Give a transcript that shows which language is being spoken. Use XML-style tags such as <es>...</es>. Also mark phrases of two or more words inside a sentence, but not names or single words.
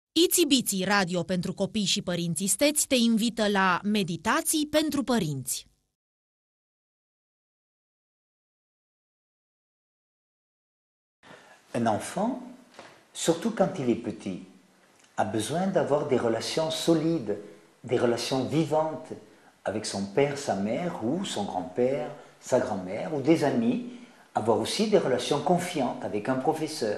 <ro>Itsy Bitsy Radio pentru copii și părinți isteți te invită la Meditații pentru părinți.</ro> <fr>Un enfant, surtout quand il est petit, a besoin d'avoir des relations solides, des relations vivantes avec son père, sa mère ou son grand-père, sa grand-mère ou des amis, avoir aussi des relations confiantes avec un professeur.</fr>